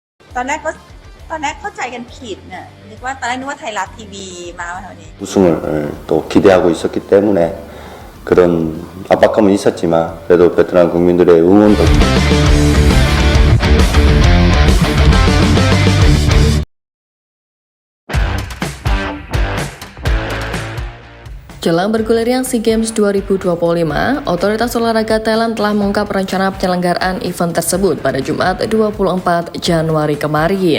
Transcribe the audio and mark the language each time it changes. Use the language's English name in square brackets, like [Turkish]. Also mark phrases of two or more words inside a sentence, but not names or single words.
[Thai] ตอนแรกก็ตอนแรกเข้าใจกันผิดน่ะตอนแรกนึกว่าไทยรัฐทีวีมาแถวนี้ [Korean] 우승을 또 기대하고 있었기 때문에 그런 압박감은 있었지만 그래도 베트남 국민들의 응원 덕분에 [Indonesian] Jelang bergulirnya SEA Games 2025, otoritas olahraga Thailand telah mengungkap rencana penyelenggaraan event tersebut pada Jumat 24 Januari kemarin.